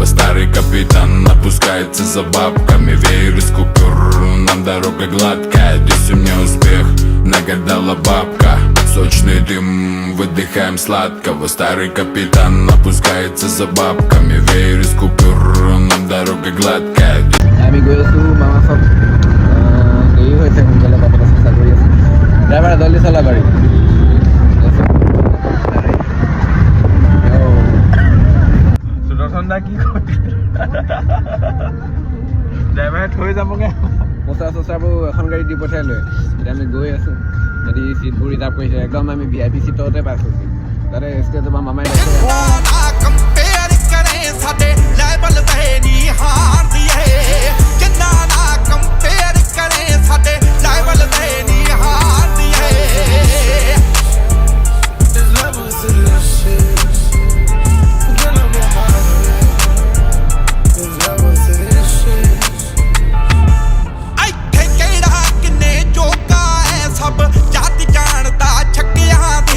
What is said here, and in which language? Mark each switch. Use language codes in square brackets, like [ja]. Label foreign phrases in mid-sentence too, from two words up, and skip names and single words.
[ru] Старый капитан опускается за бабками. Веер из купюр, нам дорога гладкая. Здесь мне успех, нагадала бабка. Сочный дым, выдыхаем сладкого. Старый капитан опускается за бабками. Веер из купюр, нам дорога gladkая. [as] আমি গৈ আছোঁ মামা চব দেৰি হৈছে, সোনকালে পাবলৈ চেষ্টা কৰি আছোঁ। [hi] ड्राइवर जल्दी चला गाड़ी। [as] সুদৰ্শন দা কি ড্ৰাইভাৰে থৈ যাবগৈ। পোষ্টাৰবোৰ এখন গাড়ী দি পঠিয়াই লৈ এতিয়া আমি গৈ আছোঁ। যদি চিটবোৰ ৰিজাৰ্ভ কৰিছে, একদম আমি VIP চিটতে পাইছোঁ, তাতে ষ্টেজৰ পৰা মামাই [pa] ਸਾਡੇ ਲੈਵਲ ਤੇ ਨਹੀਂ ਹਾਰਦੀ ਏ, ਕਿੰਨਾ ਨਾ ਕੰਪੇਅਰ ਕਰੇ ਸਾਡੇ ਲੈਵਲ ਤੇ ਨਹੀਂ ਹਾਰਦੀ ਏ। ਇੱਥੇ ਕਿਹੜਾ ਕਿੰਨੇ ਜੋਗਾ ਐ, ਸਭ ਜੱਟ ਜਾਣਦਾ ਛੱਕਿਆਂ ਦੀ।